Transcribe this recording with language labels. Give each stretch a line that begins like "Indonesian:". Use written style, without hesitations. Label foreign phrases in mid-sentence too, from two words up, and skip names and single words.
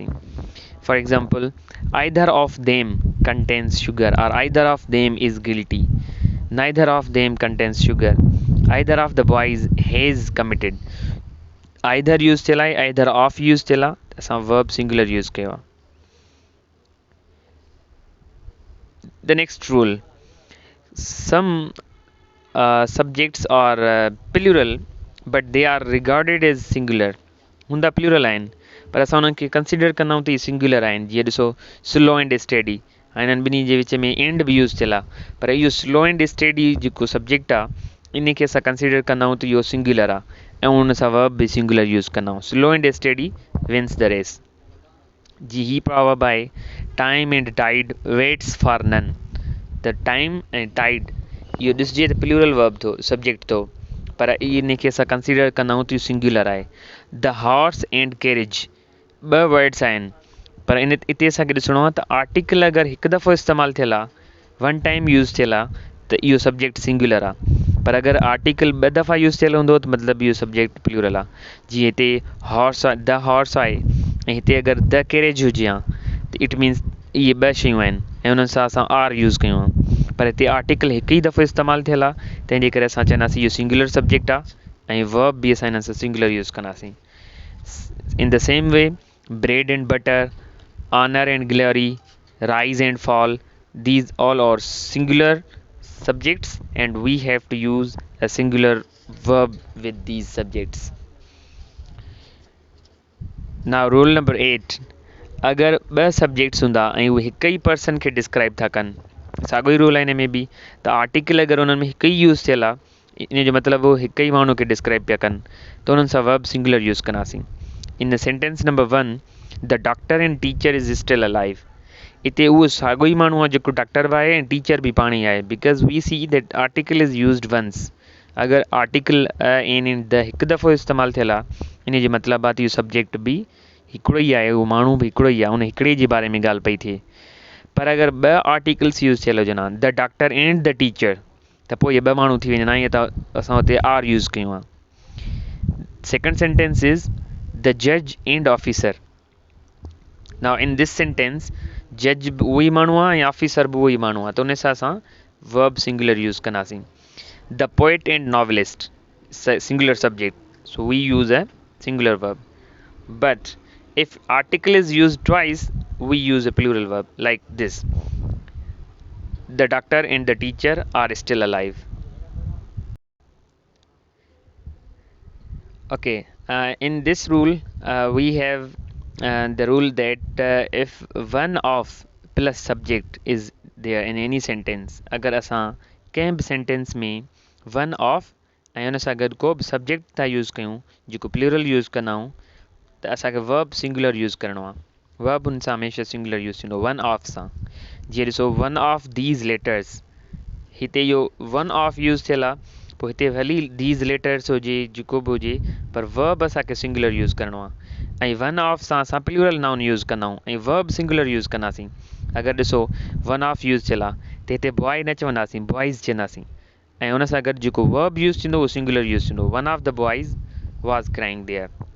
English: For example, either of them contains sugar or either of them is guilty. Neither of them contains sugar. Either of the boys has committed. Either use
Sindhi: थियल आहे,
English: either of use
Sindhi: थियल आहे त असां
English: verb singular use
Sindhi: कयो आहे.
English: The next rule, some subjects are plural but they are regarded as singular.
Sindhi: हूंदा प्लूरल आहिनि पर असां उन्हनि खे कंसिडर कंदा आहियूं त इहे सिंगुलर आहिनि. जीअं ॾिसो
English: slow and steady,
Sindhi: हाणे हिननि ॿिन्ही जे विच में एंड बि यूज़ थियल आहे, पर इहो
English: slow and steady
Sindhi: जेको सब्जेक्ट आहे इन खे असां कंसिडर कंदा आहियूं त इहो सिंगुलर आहे ऐं उन सां वर्ब बि
English: singular use
Sindhi: कंदा आहियूं.
English: Slow and steady wins the race.
Sindhi: जी ही प्रोवर्ब आहे,
English: Time and tide waits for none.
Sindhi: त टाइम ऐं टाइड इहो ॾिसजे त
English: plural verb
Sindhi: थो, सब्जेक्ट थो, पर इन खे असां कंसिडर कंदा आहियूं त इहो सिंगुलर आहे.
English: the horse and carriage
Sindhi: ॿ वर्ड्स आहिनि, पर हिते असांखे ॾिसणो आहे त आर्टिकल अगरि हिकु दफ़ो इस्तेमालु थियल आहे,
English: one time use
Sindhi: थियल आहे त इहो
English: subject singular
Sindhi: आहे. पर अगरि आर्टिकल ॿ दफ़ा यूज़ थियल हूंदो त मतिलबु इहो
English: subject plural
Sindhi: आहे. जीअं हिते हॉर्स आहे,
English: the horse
Sindhi: आहे, ऐं हिते अगरि
English: the carriage
Sindhi: हुजे हा त
English: it means
Sindhi: इहे ॿ शयूं आहिनि ऐं उन्हनि सां असां
English: are use
Sindhi: कयूं आहे. पर हिते आर्टिकल हिकु ई दफ़ो इस्तेमालु थियल आहे, तंहिंजे करे असां चवंदासीं इहो
English: singular subject
Sindhi: आहे ऐं वर्ब बि असां हिन सां
English: singular use
Sindhi: कंदासीं.
English: In the same way, bread and butter, honor and glory, rise and fall, these all are singular subjects and we have to use a singular verb with these subjects. Now rule number 8,
Sindhi: अगर ॿ सब्जेक्ट्स हूंदा ऐं उहे हिकु ई पर्सन खे डिस्क्राइब था कनि, साॻियो ई रूल आहे हिन में बि, त आर्टिकल अगरि उन्हनि में हिकु ई यूज़ थियल आहे, इन जो मतिलबु उहो हिकु ई माण्हू खे डिस्क्राइब पिया कनि, त उन्हनि सां
English: verb singular use
Sindhi: कंदासीं.
English: In the sentence number 1, the doctor and teacher is still alive.
Sindhi: इते उहो साॻियो ई माण्हू आहे जेको डॉक्टर बि आहे ऐं टीचर बि पाण ई आहे,
English: Because we see that article is used once.
Sindhi: अगरि आर्टिकल
English: in the
Sindhi: हिकु दफ़ो इस्तेमालु थियल आहे, इन जो मतिलबु आहे त इहो सब्जेक्ट बि हिकिड़ो ई आहे, उहो माण्हू बि हिकिड़ो ई आहे, उन हिकिड़े जे बारे में ॻाल्हि पई थिए. पर अगरि ॿ
English: articles use
Sindhi: थियल हुजनि हा,
English: The doctor and the teacher,
Sindhi: त पोइ इहे ॿ माण्हू थी वञनि हा, ईअं त असां हुते
English: are use
Sindhi: कयूं आहे.
English: second sentence is the judge and officer. Now in this sentence, judge
Sindhi: बि उहो ई माण्हू आहे ऐं ऑफिसर बि उहो ई माण्हू आहे, त उन सां असां
English: verb singular
Sindhi: यूज़ कंदासीं.
English: The poet and novelist, singular subject, so we use a singular verb. But if article is used twice, we use a plural verb like this. The doctor and the teacher are still alive. Okay, in this rule we have the rule that if one of plus subject is there in any sentence,
Sindhi: अगर असां कंहिं बि सेंटेंस में
English: one of
Sindhi: ऐं उन सां गॾु को बि सब्जेक्ट था यूज़ कयूं जेको
English: plural use
Sindhi: कंदा आहियूं, त असांखे
English: verb singular use
Sindhi: करिणो आहे. वर्ब उन सां हमेशह
English: singular use
Sindhi: थींदो
English: one of
Sindhi: सां. जीअं ॾिसो
English: one of these letters,
Sindhi: हिते यो
English: one of use
Sindhi: थियल आहे पोइ हिते भली
English: these letters
Sindhi: हुजे जेको बि हुजे पर वर्ब असांखे
English: singular use
Sindhi: करिणो आहे ऐं
English: one of
Sindhi: सां असां
English: plural noun use
Sindhi: कंदा आहियूं ऐं
English: verb singular use
Sindhi: कंदासीं अगरि ॾिसो
English: one of use
Sindhi: थियल आहे त हिते बॉय न चवंदासीं बॉइज़ चवंदासीं ऐं उन सां गॾु जेको
English: verb use
Sindhi: थींदो उहो
English: singular use
Sindhi: थींदो
English: one of the boys was crying there